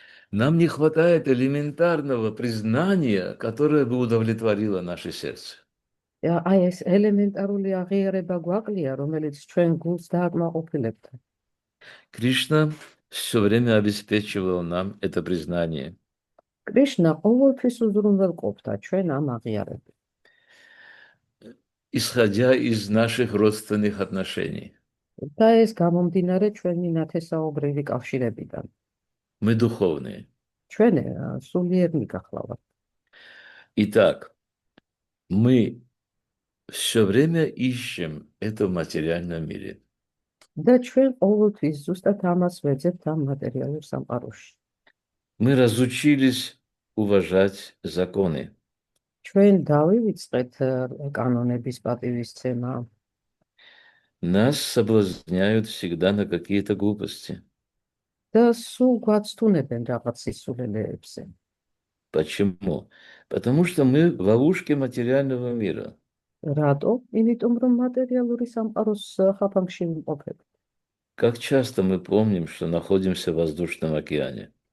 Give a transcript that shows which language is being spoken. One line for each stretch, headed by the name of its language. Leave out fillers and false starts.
Russian: Нам не хватает элементарного признания, которое бы удовлетворило наше сердце.
Georgian: აი ეს ელემენტარული აღიარება გვაკლია, რომელიც ჩვენ გულს დააკმაყოფილებთ.
Russian: Кришна все время обеспечивал нам это признание.
Georgian: კრიშნა ყოველთვის უზრუნველყოფდა ჩვენ ამ აღიარებას.
Russian: Исходя из наших родственных отношений.
Georgian: და ეს გამომდინარე ჩვენი ნათესაობრივი კავშირებიდან.
Russian: Мы духовные.
Georgian: ჩვენ სულიერნი გახლავართ.
Russian: Итак, мы все время ищем это в материальном мире.
Georgian: და ჩვენ ყოველთვის ზუსტად ამას ვეძებთ ამ მატერიალურ სამყაროში.
Russian: Мы разучились уважать законы.
Georgian: ჩვენ დავივიწყეთ კანონების პატივისცემა.
Russian: Нас соблазняют всегда на какие-то глупости.
Georgian: და სულ გვაცთუნებენ რაღაც სისულელეებზე.
Russian: Почему? Потому что мы в ловушке материального мира.
Georgian: რატო? იმიტომ რომ მატერიალური სამყაროს ხაფანგში ვიმყოფებით.
Russian: Как часто мы помним, что находимся в воздушном океане.